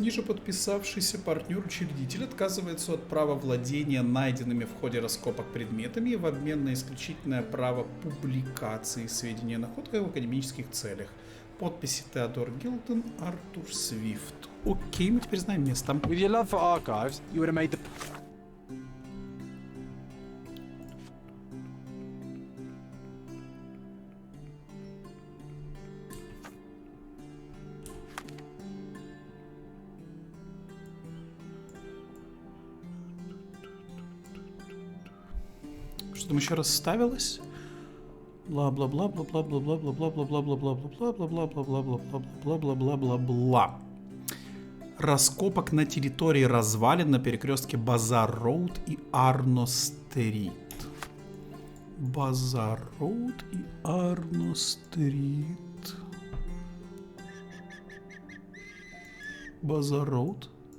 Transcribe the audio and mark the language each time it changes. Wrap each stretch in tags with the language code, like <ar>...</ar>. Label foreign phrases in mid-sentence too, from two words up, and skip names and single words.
<ru>Ниже подписавшийся партнер-учредитель отказывается от права владения найденными в ходе раскопок предметами в обмен на исключительное право публикации сведений о находках в академических целях. Подписи Теодор Гилтон, Артур Свифт. Окей, мы теперь знаем место.</ru> <en>With your love for archives, you would have made the...</en> <ru>Что там еще раз ставилось? Бла-бла-бла, бла-бла-бла, бла-бла-бла, бла-бла-бла, бла-бла-бла, бла-бла-бла, бла-бла-бла. Раскопок на территории развалин на перекрестке Базар-Роуд и Арно-Стрит. Базар-Роуд и Арно-Стрит. Базар-Роуд.</ru>